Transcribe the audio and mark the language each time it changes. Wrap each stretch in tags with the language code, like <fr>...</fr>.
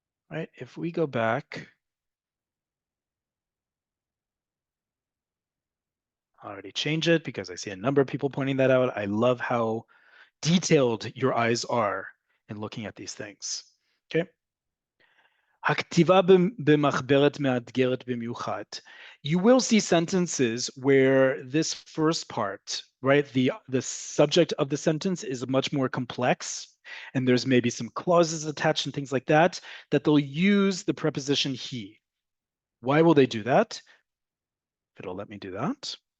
<en>right? If we go back, I already changed it because I see a number of people pointing that out. I love how detailed your eyes are in looking at these things. Okay.</en> <he>הכתיבה במחברת מאתגרת במיוחד.</he> <en>You will see sentences where this first part, right, the subject of the sentence is much more complex, and there's maybe some clauses attached and things like that, that they'll use the preposition he. Why will they do that? If it'll let me do that.</en>